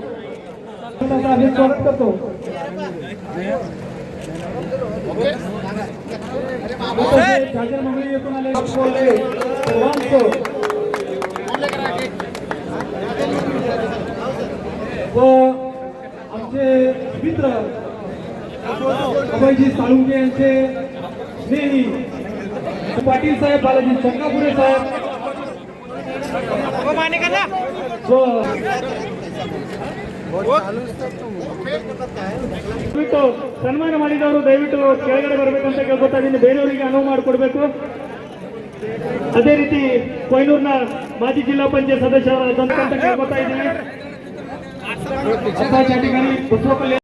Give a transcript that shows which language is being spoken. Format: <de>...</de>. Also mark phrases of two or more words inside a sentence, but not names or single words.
<mr>मंगळी येथून आले सर्वांचं व आमचे मित्र अभयजी साळुंके यांचे स्नेही पाटील साहेब, बालाजी चंगापुरे साहेब</mr> <kn>ಸನ್ಮಾನ ಮಾಡಿದವರು ದಯವಿಟ್ಟು ಕೆಳಗಡೆ ಬರಬೇಕಂತ ಕೇಳ್ಕೊತಾ ಇದ್ದೀನಿ. ಬೇರೆಯವರಿಗೆ ಅನುವು ಮಾಡಿಕೊಡ್ಬೇಕು. ಅದೇ ರೀತಿ ಕೊಯ್ನೂರಿನ ಮಾಜಿ ಜಿಲ್ಲಾ ಪಂಚಾಯತ್ ಸದಸ್ಯರಾದಂತ ಕೇಳ್ಕೊತಾ ಇದ್ದೀನಿ.</kn>